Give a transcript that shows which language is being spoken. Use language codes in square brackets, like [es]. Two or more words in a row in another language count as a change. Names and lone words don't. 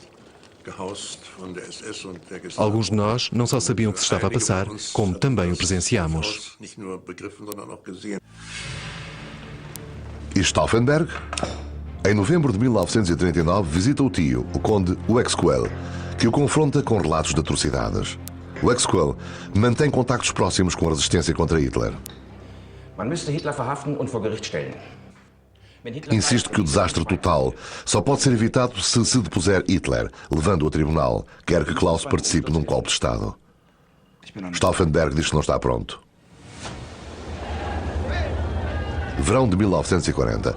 [pt] Alguns de nós não só sabiam o que se estava a passar, como também o presenciamos. E Stauffenberg? Em novembro de 1939, visita o tio, o conde Uexquel, que o confronta com relatos de atrocidades. Uexquel mantém contactos próximos com a resistência contra Hitler. [de] Man müsste Hitler verhaften und vor Gericht stellen. [pt] Insiste que o desastre total só pode ser evitado se depuser Hitler, levando-o a tribunal, quer que Klaus participe num golpe de Estado. Stauffenberg diz que não está pronto. Verão de 1940.